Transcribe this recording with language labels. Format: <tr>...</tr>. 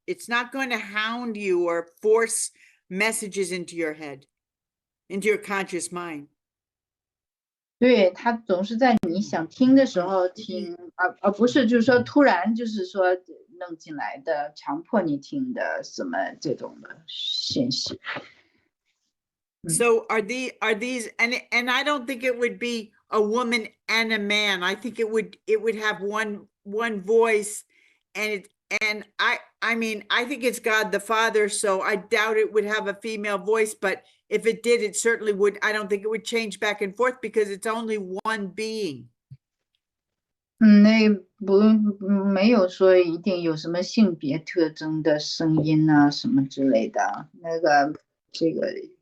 <en>It's not going to hound you or force messages into your head, into your conscious mind.</en> <zh>对，他总是在你想听的时候听，而不是就是说突然就是说弄进来的，强迫你听的什么这种的信息。</zh> <en>So are these and I don't think it would be a woman and a man. I think it would have one voice, and I mean I think it's God the Father, so I doubt it would have a female voice, but if it did, it certainly would. I don't think it would change back and forth because it's only one being.</en> <zh>那没有说一定有什么性别特征的声音啊什么之类的，这个</zh>